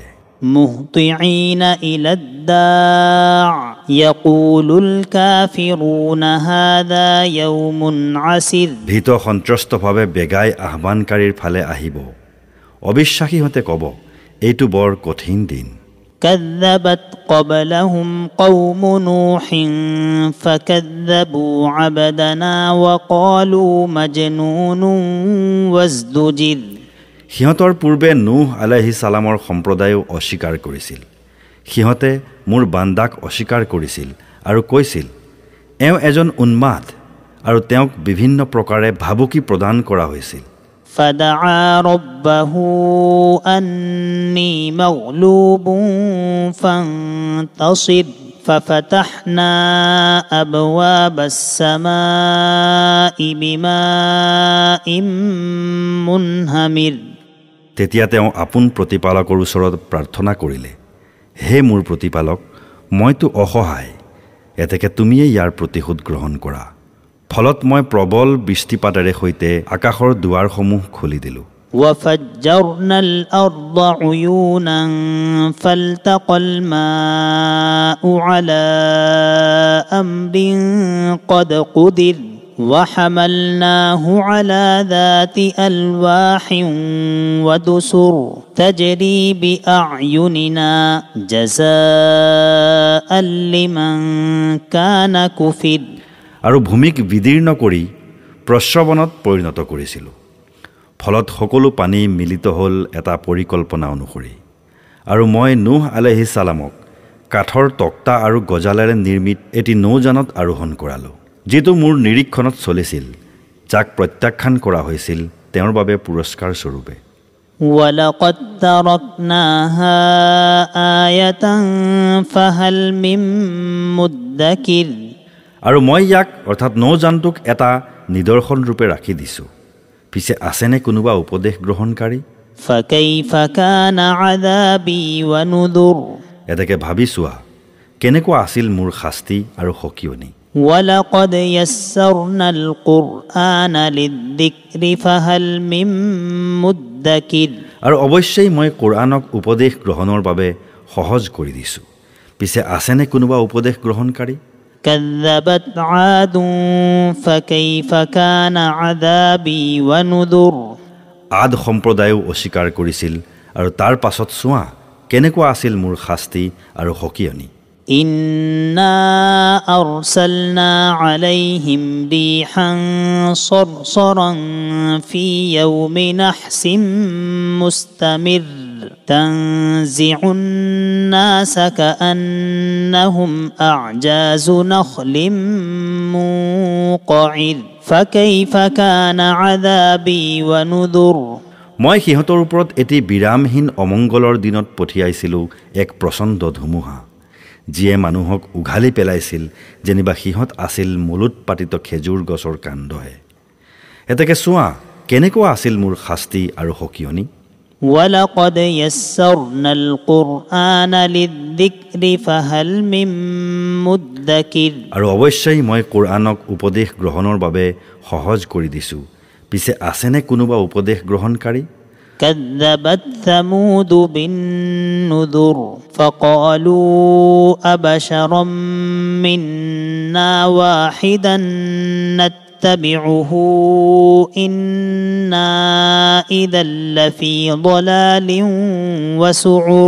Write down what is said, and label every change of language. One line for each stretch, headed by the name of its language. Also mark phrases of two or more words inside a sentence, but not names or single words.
Arabic: مهطعين إلى الداع يقول الكافرون هذا يوم عسر.
Assamese: ভীত সন্ত্ৰস্তভাৱে বেগাই আহ্বানকাৰীৰ ফালে আহিব। অবিশ্বাসীহঁতে ক'ব, এইটো বৰ কঠিন দিন।
Arabic: كذبت قبلهم قوم نوح فكذبوا عبدنا وقالوا مجنون وازدجر।
Assamese: সিহঁতৰ পূৰ্বে নুহ
Arabic: عليه السلام
Assamese: সম্প্ৰদায়েও অস্বীকাৰ কৰিছিল। সিহঁতে মোৰ বান্দাক অস্বীকাৰ কৰিছিল আৰু কৈছিল, এওঁ এজন উন্মাদ, আৰু তেওঁক বিভিন্ন প্ৰকাৰে ভাবুকি প্ৰদান কৰা হৈছিল।
Arabic: فدعا ربه أني مغلوب فانتصر ففتحنا أبواب السماء بماء منهمر।
Assamese: তেতিয়া তেওঁ আপোন প্ৰতিপালকৰ ওচৰত প্ৰাৰ্থনা কৰিলে, হে মোৰ প্ৰতিপালক, মইতো অসহায়, এতেকে তুমিয়ে ইয়াৰ প্ৰতিশোধ গ্ৰহণ কৰা। ফলত মই প্ৰবল বৃষ্টিপাতেৰে সৈতে আকাশৰ দুৱাৰসমূহ খুলি দিলোঁ।
Arabic: وفجرنا الأرض عيونا فالتقى الماء على أمر قد قدر وحملناه على ذات ألواح ودسر تجري بأعيننا جزاء لمن كان كفر।
Assamese: আৰু ভূমিক বিদীৰ্ণ কৰি প্ৰস্ৰৱণত পৰিণত কৰিছিলোঁ। ফলত সকলো পানী মিলিত হ'ল এটা পৰিকল্পনা অনুসৰি। আৰু মই নুহ
Arabic: عليه السلام
Assamese: কাঠৰ তক্তা আৰু গজালেৰে নিৰ্মিত এটি নৌজানত আৰোহণ কৰালোঁ, যিটো মোৰ নিৰীক্ষণত চলিছিল, যাক প্ৰত্যাখ্যান কৰা হৈছিল তেওঁৰ বাবে পুৰস্কাৰ স্বৰূপে।
Arabic: وَلَقَدْ تَرَكْنَاهَا آيَةً فَهَلْ مِن مُدَّكِرٍ।
Assamese: আৰু মই ইয়াক অৰ্থাৎ নৌজানটোক এটা নিদৰ্শন ৰূপে ৰাখি দিছোঁ, পিছে আছেনে কোনোবা উপদেশ গ্ৰহণকাৰী?
Arabic: فَكَيْفَ كَانَ عَذَابِي وَنُذُرِ।
Assamese: এতেকে ভাবি চোৱা কেনেকুৱা আছিল মোৰ শাস্তি আৰু সকিয়নি।
Arabic: وَلَقَدْ يَسَّرْنَا الْقُرْآنَ لِلذِّكْرِ فَهَلْ مِن مُدَّكِرٍ।
Assamese: আৰু অৱশ্যেই মই কোৰআনক উপদেশ গ্ৰহণৰ বাবে সহজ কৰি দিছোঁ, পিছে আছেনে কোনোবা উপদেশ গ্ৰহণকাৰী?
Arabic: كذبت عاد فكيف كان عذابي ونذر।
Assamese: আদ সম্প্ৰদায়েও অস্বীকাৰ কৰিছিল, আৰু তাৰ পাছত চোৱা কেনেকুৱা আছিল মোৰ শাস্তি আৰু সকিয়নি।
Arabic: إنا أرسلنا عليهم ريحا صرصرا في يوم نحس مستمر تنزع الناس كأنهم أعجاز نخل منقعر فكيف كان عذابي ونذر
Assamese: মই সিহঁতৰ ওপৰত এটি বিৰামহীন অমংগলৰ দিনত পঠিয়াইছিলোঁ এক প্ৰচণ্ড ধুমুহা যিয়ে মানুহক উঘালি পেলাইছিল যেনিবা সিহঁত আছিল মূলোৎপাতিত খেজুৰ গছৰ কাণ্ডহে এতেকে চোৱা কেনেকুৱা আছিল মোৰ শাস্তি আৰু সকিয়নি
Arabic: ولقد يسرنا القرآن للذكر فهل من مدكر
Assamese: আৰু অৱশ্যেই মই কোৰআনক উপদেশ গ্ৰহণৰ বাবে সহজ কৰি দিছোঁ পিছে আছেনে কোনোবা উপদেশ গ্ৰহণকাৰী
Arabic: كذبت ثمود بالنذر فقالوا أبشرا منا واحدا نتبعه إنا إذا لفي ضلال وسعر